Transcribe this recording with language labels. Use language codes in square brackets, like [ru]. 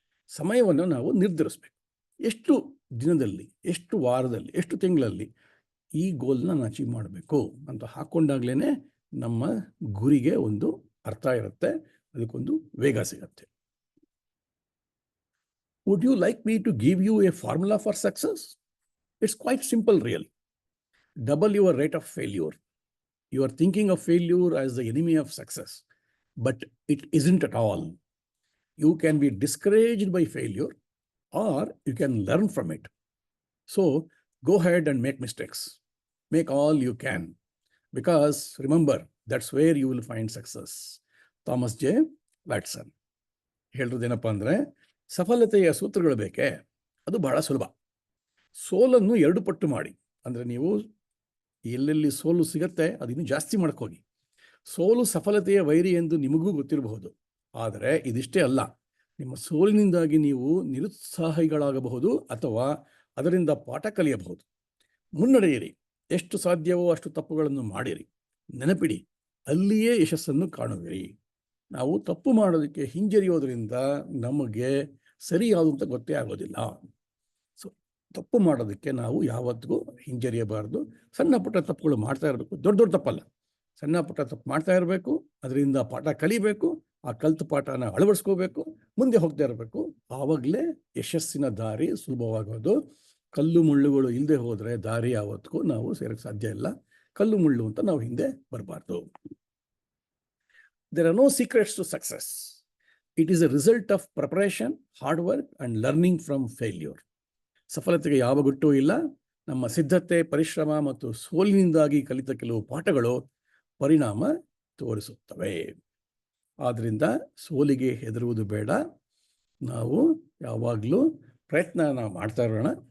[kn] ಸಮಯವನ್ನು ನಾವು ನಿರ್ಧರಿಸಬೇಕು. ಎಷ್ಟು ದಿನದಲ್ಲಿ, ಎಷ್ಟು ವಾರದಲ್ಲಿ, ಎಷ್ಟು ತಿಂಗಳಲ್ಲಿ ಈ ಗೋಲ್ನ ನಾನು ಅಚೀವ್ ಮಾಡಬೇಕು ಅಂತ ಹಾಕ್ಕೊಂಡಾಗ್ಲೇ ನಮ್ಮ ಗುರಿಗೆ ಒಂದು ಅರ್ಥ ಇರುತ್ತೆ, ಅದಕ್ಕೊಂದು ವೇಗ ಸಿಗತ್ತೆ. [en] Would you like me to give you a formula for success? It's quite simple, really. Double your rate of failure. You are thinking of failure as the enemy of success, but it isn't at all. You can be discouraged by failure, or you can learn from it. So go ahead and make mistakes. Make all you can, because remember, that's where you will find success. Thomas J. Watson. [kn] ಹೇಳೋದೇನಪ್ಪ ಅಂದರೆ, ಸಫಲತೆಯ ಸೂತ್ರಗಳು ಬೇಕೇ? ಅದು ಬಹಳ ಸುಲಭ. ಸೋಲನ್ನು 2 ಪಟ್ಟು ಮಾಡಿ. ಅಂದರೆ ನೀವು ಎಲ್ಲೆಲ್ಲಿ ಸೋಲು ಸಿಗತ್ತೆ ಅದನ್ನು ಜಾಸ್ತಿ ಮಾಡ್ಕೋಗಿ. ಸೋಲು ಸಫಲತೆಯ ವೈರಿ ಎಂದು ನಿಮಗೂ ಗೊತ್ತಿರಬಹುದು. ಆದರೆ ಇದಿಷ್ಟೇ ಅಲ್ಲ, ನಿಮ್ಮ ಸೋಲಿನಿಂದಾಗಿ ನೀವು ನಿರುತ್ಸಾಹಿಗಳಾಗಬಹುದು ಅಥವಾ ಅದರಿಂದ ಪಾಠ ಕಲಿಯಬಹುದು. ಮುನ್ನಡೆಯಿರಿ. ಎಷ್ಟು ಸಾಧ್ಯವೋ ಅಷ್ಟು ತಪ್ಪುಗಳನ್ನು ಮಾಡಿರಿ. ನೆನಪಿಡಿ, ಅಲ್ಲಿಯೇ ಯಶಸ್ಸನ್ನು ಕಾಣುವಿರಿ. ನಾವು ತಪ್ಪು ಮಾಡೋದಕ್ಕೆ ಹಿಂಜರಿಯೋದ್ರಿಂದ ನಮಗೆ ಸರಿಯಾದಂತ ಗೊತ್ತೇ ಆಗೋದಿಲ್ಲ. ಸೊ ತಪ್ಪು ಮಾಡೋದಕ್ಕೆ ನಾವು ಯಾವತ್ತಿಗೂ ಹಿಂಜರಿಯಬಾರ್ದು. ಸಣ್ಣ ಪುಟ್ಟ ತಪ್ಪುಗಳು ಮಾಡ್ತಾ ಇರಬೇಕು, ದೊಡ್ಡ ದೊಡ್ಡ ತಪ್ಪಲ್ಲ. ಸಣ್ಣ ಪುಟ್ಟ ತಪ್ಪು ಮಾಡ್ತಾ ಇರಬೇಕು, ಅದರಿಂದ ಪಾಠ ಕಲಿಬೇಕು, ಆ ಕಲ್ತು ಪಾಠನ ಅಳವಡಿಸ್ಕೋಬೇಕು, ಮುಂದೆ ಹೋಗ್ತಾ ಇರಬೇಕು. ಆವಾಗಲೇ ಯಶಸ್ಸಿನ ದಾರಿ ಸುಲಭವಾಗೋದು. ಕಲ್ಲು ಮುಳ್ಳುಗಳು ಇಲ್ಲದೆ ಹೋದರೆ ದಾರಿ ಯಾವತ್ತಿಗೂ ನಾವು ಸೇರಕ್ಕೆ ಸಾಧ್ಯ ಇಲ್ಲ. ಕಲ್ಲು ಮುಳ್ಳು ಅಂತ ನಾವು ಹಿಂದೆ ಬರಬಾರ್ದು. [en] There are no secrets to success. It is a result of preparation, hard work and learning from failure. [kn] ಸಫಲತೆಗೆ ಯಾವ ಗುಟ್ಟೂ ಇಲ್ಲ. ನಮ್ಮ ಸಿದ್ಧತೆ, ಪರಿಶ್ರಮ ಮತ್ತು ಸೋಲಿನಿಂದಾಗಿ ಕಲಿತ ಕೆಲವು ಪಾಠಗಳು ಪರಿಣಾಮ ತೋರಿಸುತ್ತವೆ. ಆದ್ದರಿಂದ ಸೋಲಿಗೆ ಹೆದರುವುದು ಬೇಡ. ನಾವು ಯಾವಾಗಲೂ ಪ್ರಯತ್ನ ಮಾಡ್ತಾ ಇರೋಣ.